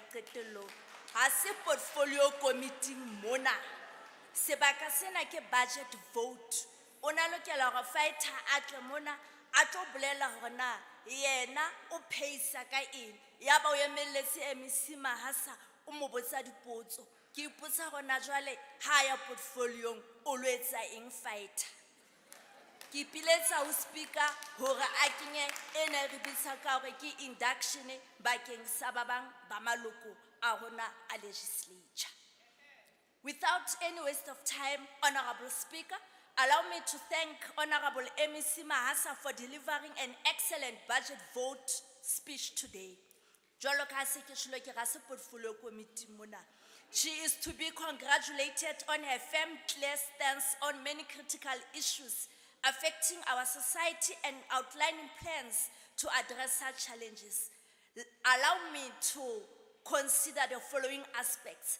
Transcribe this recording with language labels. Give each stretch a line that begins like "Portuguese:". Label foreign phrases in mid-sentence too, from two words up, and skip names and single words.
Southern Sotho: qetellong ha se
English: portfolio committee
Southern Sotho: mona sebaka sena ke
English: budget vote
Southern Sotho: ona lokela hore fighter a tle mona a tlo bolela hore na yena o paysa ka eng ya ba o emelletse MEC Mahasa o mo botsa dipotso ke ipotsa gona jwale ha ya portfolio o lo etsa eng fighter ke ipiletsa ho speaker hore a kenye ena re bitsa ka hore ke induction bakeng sa ba bang ba maloko a rona a legislature.
English: Without any waste of time, Honorable Speaker, allow me to thank Honorable MEC Mahasa for delivering an excellent budget vote speech today.
Southern Sotho: Jwalo ka se ke tsholo ke ga se
English: portfolio committee
Southern Sotho: mona.
English: She is to be congratulated on her firm, clear stance on many critical issues affecting our society and outlining plans to address such challenges. Allow me to consider the following aspects.